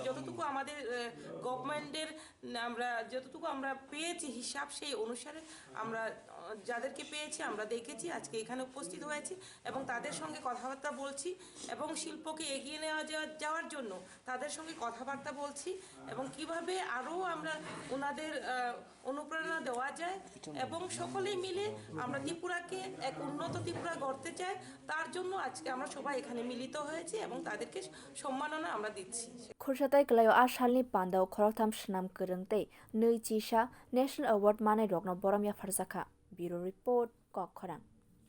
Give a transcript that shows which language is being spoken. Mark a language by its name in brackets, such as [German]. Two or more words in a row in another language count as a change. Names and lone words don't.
[Bangla] যতটুকু আমাদের গভর্নমেন্টের যতটুকু আমরা পেয়েছি হিসাব সেই অনুসারে আমরা যাদেরকে পেয়েছি আমরা দেখেছি আজকে এখানে উপস্থিত হয়েছি এবং তাদের সঙ্গে কথাবার্তা বলছি এবং শিল্পকে এগিয়ে যাওয়ার জন্য তাদের সঙ্গে কথাবার্তা বলছি এবং কিভাবে আরও আমরা ওনাদের অনুপ্রেরণা দেওয়া যায় এবং সকলেই মিলে আমরা ত্রিপুরাকে এক উন্নত ত্রিপুরা গড়তে চাই তার জন্য আজকে আমরা সবাই এখানে মিলিত হয়েছি এবং তাদেরকে সম্মাননা আমরা দিচ্ছি [Kok Borok] Khursathai kwlaio Asalni panda o khoroktham swnam kwrwng tei nui chisa [English] national award [Kok Borok] manai rokno borom yapharjakha [English] Bureau Report [Kok Borok] Khoroktham